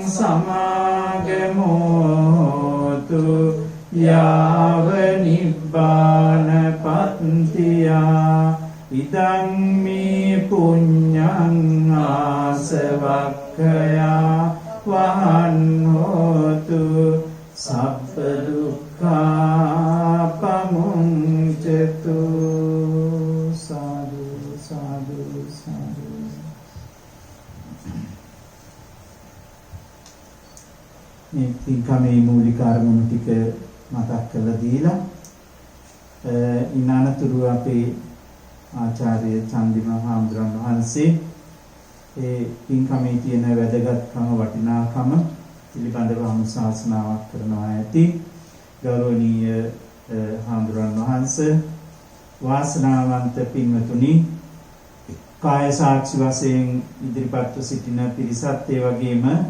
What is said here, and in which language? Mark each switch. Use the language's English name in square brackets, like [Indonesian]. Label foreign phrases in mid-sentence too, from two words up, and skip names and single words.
[Pali] සමාගමෝතු යාව නිබ්බාන පත්තියා ඉදං මේ පුඤ්ඤං ආසවක්ඛයා වහන් හෝතු සබ්බ දුක්ඛා පමුංචතු සාදු සාදු සාදු [Sinhala] මේ පින්කමේ මූලික අරමුණු ටික මතක් කරලා දීලා ඉන්න අනතුරු අපේ ආචාර්ය චන්දිම හාමුදුරන් වහන්සේ ඒ පින්කමේ තියෙන වැදගත්කම වටිනාකම පිළිබඳව අනුශාසනාවක් කරනවා ඇති ගෞරවනීය හාමුදුරන් වහන්සේ වාසනාවන්ත පින්වතුනි කාය සාක්ෂි වශයෙන් ඉදිරිපත්ව සිටින පිරිසත් ඒ වගේම